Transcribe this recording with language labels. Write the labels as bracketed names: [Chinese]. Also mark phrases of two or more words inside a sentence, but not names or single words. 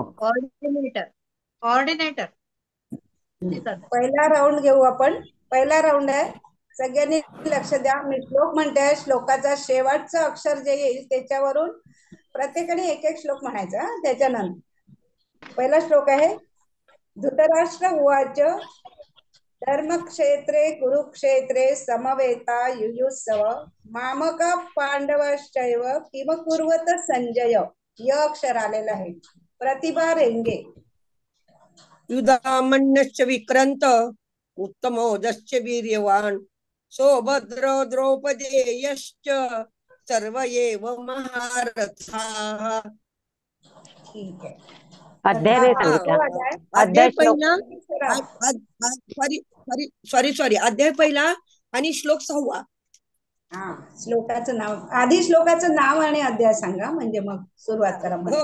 [Marathi] कोऑर्डिनेटर पहिला राऊंड घेऊ आपण. पहिला राऊंड आहे. सगळ्यांनी लक्ष द्या. मी श्लोक म्हणते. श्लोकाचा शेवटचं अक्षर जे येईल त्याच्यावरून प्रत्येकाने एक एक श्लोक म्हणायचा. त्याच्यानंतर पहिला श्लोक आहे. [Sanskrit] धृतराष्ट्र उवाच धर्मक्षेत्रे कुरुक्षेत्रे समवेता युयुत्सव मामका पांडवश्चैव किम कुर्वत संजय. [Marathi] य अक्षर आलेलं आहे. प्रतिभा रेंगे. [Sanskrit] युधामन्यश्च विक्रांत उत्तमोदश्च वीर्यवान सौभद्र द्रौपदेयश्च सर्व एव महारथाः. [Marathi] ठीक आहे. अध्याय नाही सांगितला. अध्याय श्लोक. पहिला सॉरी अध्याय पहिला आणि श्लोक 6. हा, श्लोकाचं नाव आधी श्लोकाचं नाव आणि अध्याय सांगा म्हणजे मग सुरुवात करा.